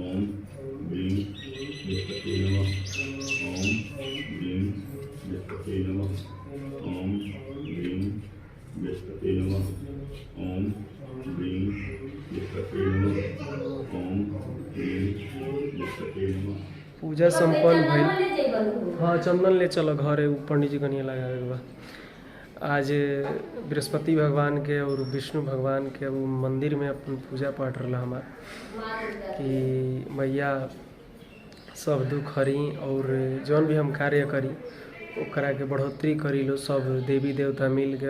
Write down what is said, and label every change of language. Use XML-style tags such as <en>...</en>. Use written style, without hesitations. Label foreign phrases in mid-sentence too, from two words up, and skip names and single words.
<sa>ओम ब्रीं बृहस्पति नमः। ओम ब्रीं बृहस्पति नमः। ओम ब्रीं बृहस्पति नमः। ओम ब्रीं बृहस्पति नमः। ओम ब्रीं बृहस्पति नमः।</sa> <bho>पूजा संपन्न भइल। हाँ चंदन ले चलो घरे पंडित जी कनिया लगावे के बा। आज बृहस्पति भगवान के और विष्णु भगवान के वो मंदिर में अपन पूजा पाठ रहा हमार कि मैया सब दुख हरी और जौन भी हम कार्य करी ओकरा के बढ़ोतरी करी लो सब देवी देवता मिल के।</bho>